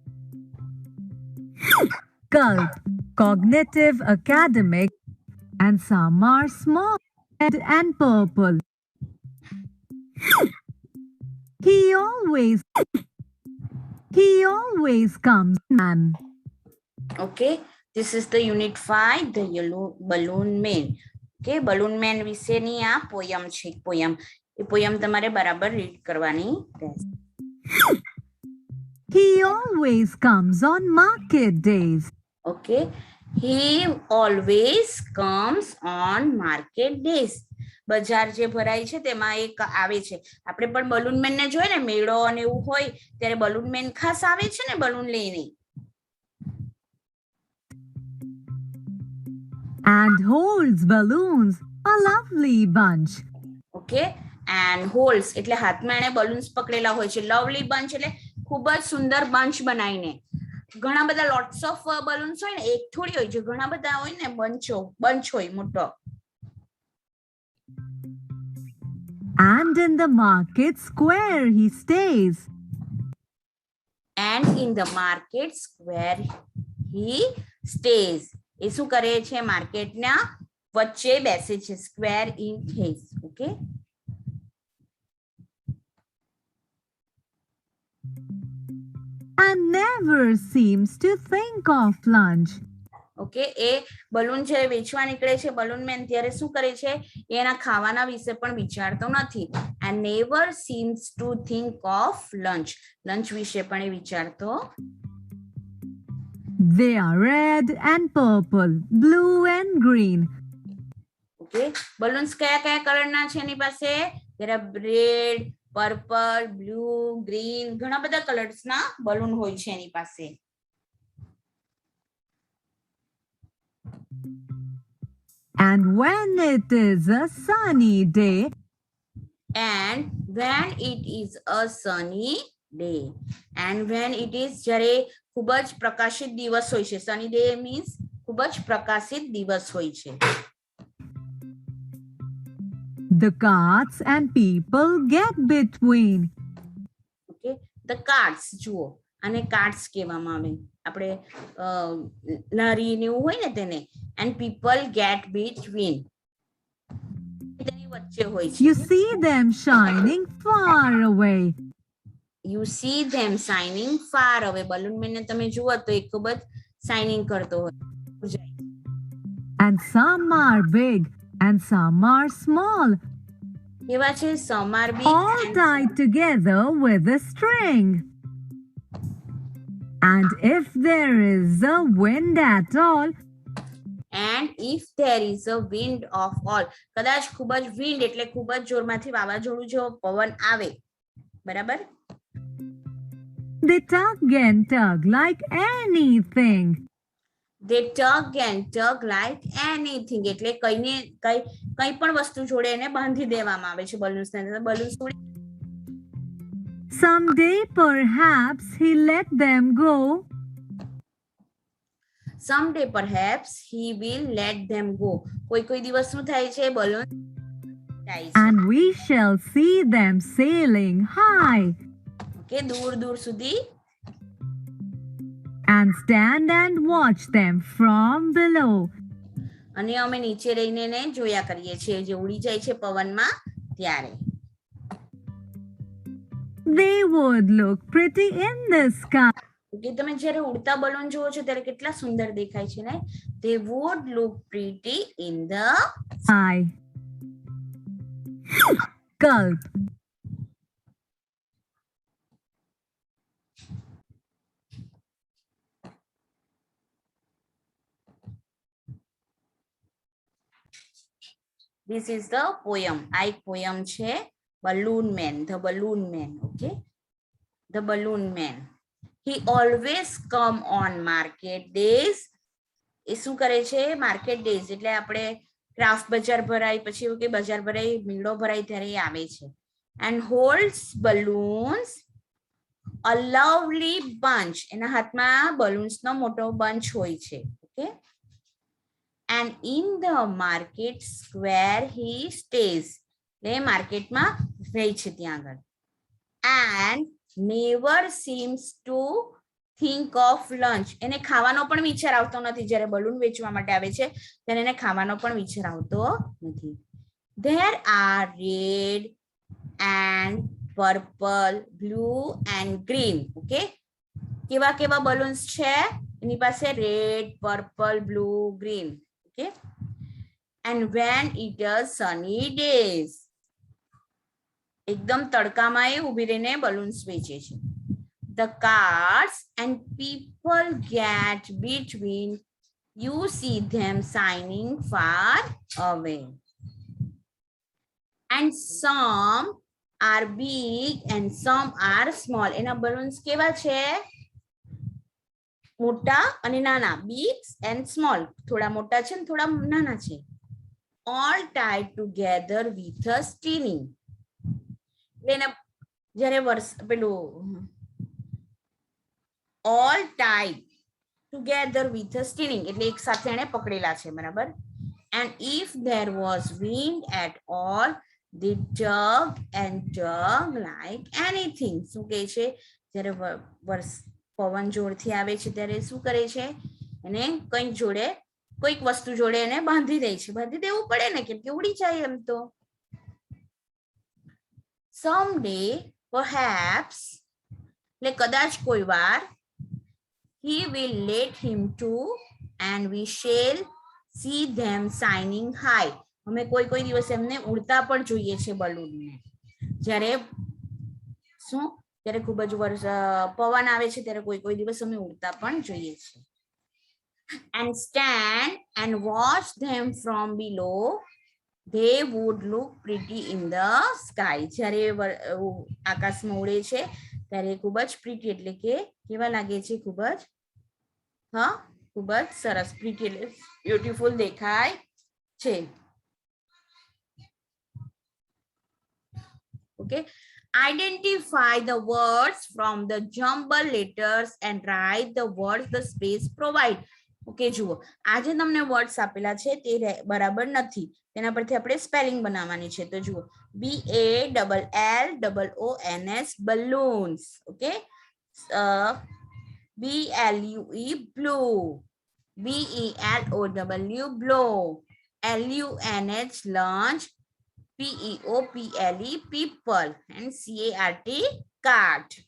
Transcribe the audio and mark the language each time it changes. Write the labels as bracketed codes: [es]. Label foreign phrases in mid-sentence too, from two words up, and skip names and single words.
[en] Gulp, cognitive, academic, and some are small, red and purple. He always comes, man. Okay. This is the unit 5, the yellow Balloon Man. [gu] Okay. Balloon Man વિશેની આ પોયમ છે. એ પોયમ તમારે બરાબર રીડ કરવાની રહેશે. [en] He always comes on market days. Okay. He always comes on market days. [gu] બજાર જે ભરાય છે તેમાં એક આવે છે. આપણે પણ બલૂન મેન ને જોઈએ ને, મેળો અને એવું હોય ત્યારે બલૂન મેન ખાસ આવે છે ને બલૂન લઈને. [en] And holds balloons, a lovely bunch. [gu] Okay. [en] And holds [gu] એટલે હાથમાં એને બલૂન્સ પકડેલા હોય છે. [en] lovely bunch [gu] એટલે ખૂબ જ સુંદર બંચ બનાવીને. ઘણા બધા [en] lots of balloons [gu] હોય ને, એક થોડી હોય છે, ઘણા બધા હોય ને, બંચ હોય મોટો. [en] And in the market square he stays. And in the market square he stays. [gu] એ શું કરે છે? માર્કેટના વચ્ચે બેસે છે. [en] square in thes. Okay. And never seems to think of lunch. ઓકે. [gu] એ બલૂન છે વેચવા નીકળે છે બલૂન મેન, ત્યારે શું કરે છે? એના ખાવાના વિશે પણ વિચારતો નથી. [en] And never seems to think of lunch. [gu] લંચ વિશે પણ એ વિચારતો. [en] They are red and purple, blue and green. [gu] Okay. Balloons કયા કયા કલરના છે એની પાસે? [en] there are red, purple, blue, green. [gu] ઘણા બધા કલર્સના બલૂન હોય છે એની પાસે. [en] And when it is a sunny day, And when it is a sunny day. And when it is [gu] જ્યારે ખૂબ જ પ્રકાશિત દિવસ હોય છે. [en] Sunny day means [gu] ખૂબ જ પ્રકાશિત દિવસ હોય છે. [en] the carts and people get between. Okay. The carts [gu] જુઓ, આને કાર્ટ્સ કહેવામાં આવે. આપણે લારી ને એવું હોય ને તેને. [en] And people get between. [gu] તેની વચ્ચે હોય છે. [en] You see them shining far away. You see them shining far away. [gu] બલૂન મેન ને તમે જુઓ તો એ ખૂબ જ શાઇનિંગ કરતો હોય. [en] And some are big and some are small, [gu] કેવા છે? [en] some are big all and tied together with a string. And if there is a wind at all, and if there is a wind of all, [gu] કદાચ ખૂબ જ wind એટલે ખૂબ જ જોરમાંથી વાવાઝોડું જેવો પવન આવે, બરાબર? [en] they tug and tug like anything. They tug and tug like anything [gu] એટલે કઈ પણ વસ્તુ જોડે એને બાંધી દેવામાં આવે છે બલૂન્સ ને. બલૂન્સ [en] Someday perhaps he let them go. Someday perhaps he will let them go. [gu] કોઈ દિવસ શું થાય છે? બલૂન જાય છે. [en] And we shall see them sailing high. [gu] Okay, દૂર સુધી. [en] And stand and watch them from below. [gu] અને અમે નીચે રહીને ને જોયા કરીએ છીએ જે ઉડી જાય છે પવનમાં ત્યારે. [en] They would look pretty in the sky. [gu] ઓકે, તમે જ્યારે ઉડતા બલૂન જુઓ છો ત્યારે કેટલા સુંદર દેખાય છે ને? [en] They would look pretty in the sky. Gulp. This is the poem. [gu] આ એક poem છે Balloon Man, The Balloon Man. [en] Okay, The Balloon Man. He always come on market days. [gu] એ શું કરે છે? [en] market days [gu] એટલે આપણે ક્રાફ્ટ બજાર ભરાય, પછી એવું કે બજાર ભરાય, મેળો ભરાય ત્યારે એ આવે છે. [en] And holds balloons, a lovely bunch. [gu] એના હાથમાં balloons નો મોટો bunch હોય છે. [en] Okay, and in the market square he stays. [gu] એ માર્કેટમાં રહે છે ત્યાં આગળ. [en] And never seems to think of lunch. [gu] એને ખાવાનો પણ વિચાર આવતો નથી. જ્યારે બલૂન વેચવા માટે આવે છે ત્યારે એને ખાવાનો પણ વિચાર આવતો નથી. [en] There are red and purple, blue and green. [gu] Okay, કેવા બલૂન્સ છે એની પાસે? [en] red, purple, blue, green. Okay, and when it is sunny days, [gu] એકદમ તડકામાં એ ઊભી રહીને બલૂન્સ વેચે છે. [en] The cars and people get between, you see them shining far away. And some are big and some are small. [gu] એના બલૂન્સ કેવા છે? મોટા અને નાના. [en] Big and small. [gu] થોડા મોટા છે ને થોડા નાના છે. [en] All tied together with a string. [gu] જ્યારે પેલું [en] all tied together with a string [gu] એટલે એક સાથે એને પકડેલા છે, બરાબર? [en] And if there was wind at all, they tug and tug like anything. [gu] શું કહે છે? જ્યારે પવન જોરથી આવે છે ત્યારે શું કરે છે? એને કંઈક જોડે, કોઈક વસ્તુ જોડે એને બાંધી દે છે. બાંધી દેવું પડે ને, કેમ કે ઉડી જાય એમ તો. [en] Someday perhaps [gu] એટલે કદાચ કોઈ વાર, [en] he will let him too and we shall see them shining high. [gu] અમે કોઈ દિવસ એમને ઉડતા પણ જોઈએ છે બલૂનને. જ્યારે શું? ત્યારે ખૂબ જ પવન આવે છે ત્યારે કોઈ દિવસ અમે ઉડતા પણ જોઈએ છે. [en] And stand and watch them from below, they would look pretty in the sky. [gu] જ્યારે આકાશમાં ઉડે છે ત્યારે ખૂબ જ પ્રીટી એટલે કે કેવા લાગે છે? ખૂબ જ ખૂબ જ સરસ. પ્રીટી એટલે બ્યુટીફુલ દેખાય છે. [en] Okay, identify the words from the jumbled letters and write the words the space provide. [gu] ઓકે, જુઓ આ જે તમને વર્ડ્સ આપેલા છે તે બરાબર નથી, તેના પરથી આપણે સ્પેલિંગ બનાવવાની છે. તો જુઓ [en] BALLOONS balloons. ઓકે, BLUE blue, BELOW blow, LUNH lunch, PEOPLE people, and CART cart.